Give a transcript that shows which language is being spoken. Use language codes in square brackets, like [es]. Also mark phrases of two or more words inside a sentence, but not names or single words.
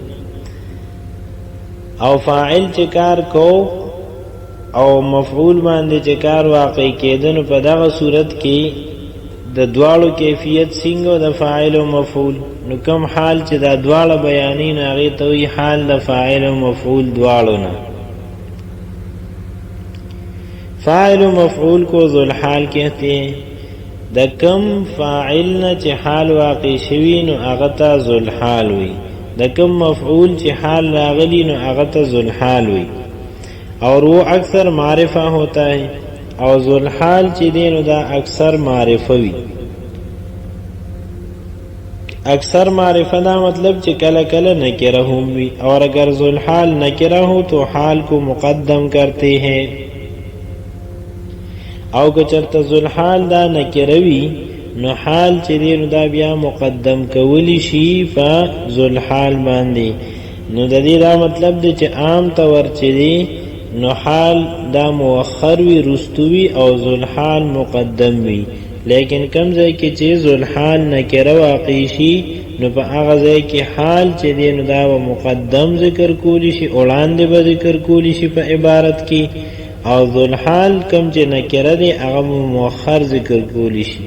[ps] او فاعل چې کار کو او مفعول باندې چې کار واقع کېدنو په دغه صورت کې د دواړو کیفیت څنګه د فاعل او مفعول. نو کم حال چې دا دواړه بیانې نو هغې ته وایي حال د فاعل او مفعول دواړو نه. [ur] فاعل و مفعول کو ذوالحال کہتے ہیں. [ps] د کم فاعل نه چې حال واقع شوي نو هغه ته ذوالحال وي، د کم مفعول چې حال راغلی نو هغه ته ذوالحال وي. [ur] اور وہ اکثر معرفہ ہوتا ہے، [ps] اور ذوالحال چې دی نو دا اکثر معرفه وي. اکثر معرفہ دا مطلب چې کله کله نکره هم وي، [ur] اور اگر ذوالحال نکره ہو تو حال کو مقدم کرتے ہیں. [ps] او که چرته ذوالحال دا نکروي نو حال چې دی نو دا بیا مقدم کولی شي په ذوالحال باندې. نو د دې دا مطلب دی چې عام طور چې دی نو حال دا مؤخر وي رستو وي او ذوالحال مقدم وي، لیکن کم ځای کې چې ذوالحال نکره واقع شي نو په هغه ځای کې حال چې دی نو دا به مقدم ذکر کولی شي، وړاندې به ذکر کولی شي په عبارت کې، او ذوالحال کم چې نکره دی هغه مؤخر ذکر کولی شي.